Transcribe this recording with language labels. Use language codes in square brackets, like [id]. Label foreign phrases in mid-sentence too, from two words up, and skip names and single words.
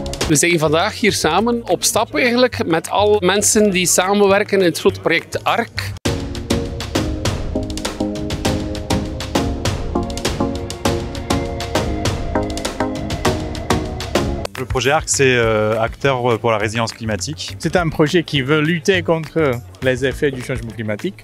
[nl] We zijn vandaag hier samen op stap eigenlijk met alle mensen die samenwerken in het grote project ARC. [fr] Le projet ARC, c'est acteur pour la résilience climatique. C'est un projet qui veut lutter contre les effets du changement climatique.